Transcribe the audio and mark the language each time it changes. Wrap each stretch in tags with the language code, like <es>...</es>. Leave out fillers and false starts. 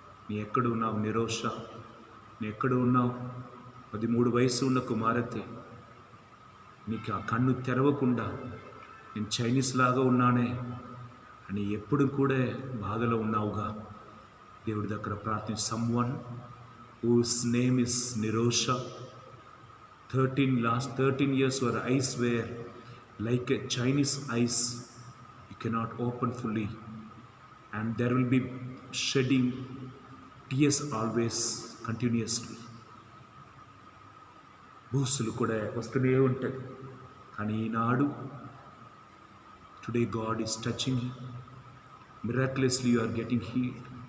<te>నీ ఎక్కడ ఉన్నావు నిరోష? నీ ఎక్కడ ఉన్నావు? 13 వయసు ఉన్న కుమారతే, నీకు ఆ కన్ను తెరవకుండా నేను చైనీస్ లాగా ఉన్నానే అని ఎప్పుడు కూడా బాధలో ఉన్నావుగా, దేవుడి దగ్గర ప్రార్థన.</te> <en>Someone whose name is Nirosha, 13 years her eyes were like a Chinese eyes, you cannot open fully, and there will be shedding tears always continuously.</en> <te>బూసులు కూడా వస్తూనే ఉంటాయి, కానీ ఈనాడు</te> <en>Today God is touching you. Miraculously you are getting healed.</en>